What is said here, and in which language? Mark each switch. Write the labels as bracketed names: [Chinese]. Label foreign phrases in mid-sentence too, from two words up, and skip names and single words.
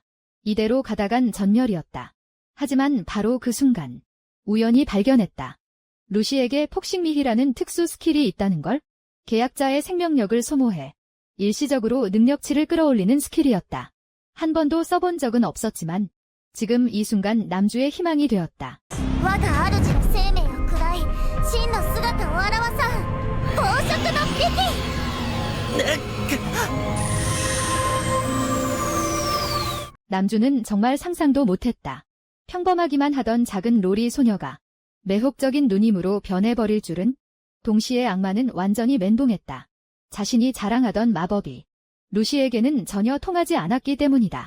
[Korean] 이대로 가다간 전멸이었다. 하지만 바로 그 순간 우연히 발견했다. 루시에게 폭식미희라는 특수 스킬이 있다는 걸. 계약자의 생명력을 소모해 일시적으로 능력치를 끌어올리는 스킬이었다. 한 번도 써본 적은 없었지만 지금 이 순간 남주의 희망이 되었다. [Japanese] 我が主の生命を喰らい真の姿を現さん宝飾の美器。 [Korean] 남주는 정말 상상도 못했다. 평범하기만 하던 작은 로리 소녀가 매혹적인 누님으로 변해버릴 줄은. 동시에 악마는 완전히 멘붕했다. 자신이 자랑하던 마법이 루시에게는 전혀 통하지 않았기 때문이다.